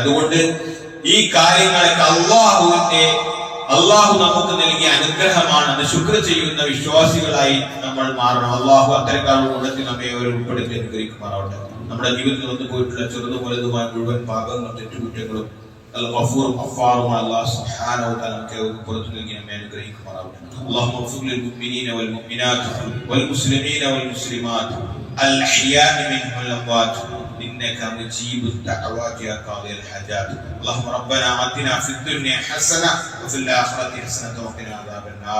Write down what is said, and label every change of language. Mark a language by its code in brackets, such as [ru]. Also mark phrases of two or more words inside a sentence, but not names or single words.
[ml] അതുകൊണ്ട് ഈ കാര്യങ്ങളൊക്കെ അള്ളാഹു നമുക്ക് നൽകിയ അനുഗ്രഹമാണ്. അത് ശുക്ർ ചെയ്യുന്ന വിശ്വാസികളായി നമ്മൾ മാറണം. അള്ളാഹു അത്തരക്കാരുടെ കൂട്ടത്തിൽ നമ്മെ ഉൾപ്പെടുത്തി അനുഗ്രഹിക്കുമാറാവട്ടെ. നമ്മുടെ ജീവിതത്തിൽ വന്നു പോയിട്ടുള്ള ചെറുതും വലുതുമായ മുഴുവൻ പാപങ്ങളും തെറ്റുകുറ്റങ്ങളും ഗഫൂറും ഗഫാറുമായ അല്ലാഹു [ar] سبحانه وتعالى [ml] നമുക്ക് പുറത്തു നൽകി നമ്മെ അനുഗ്രഹിക്കുമാറാവട്ടെ. [ar] اللهم اغفر للمؤمنين والمؤمنات والمسلمين والمسلمات الأحياء منهم والأموات إنك مجيب الدعوات يا قاضي الحاجات. اللهم ربنا آتنا في الدنيا حسنة وفي الآخرة حسنة وقنا عذاب النار.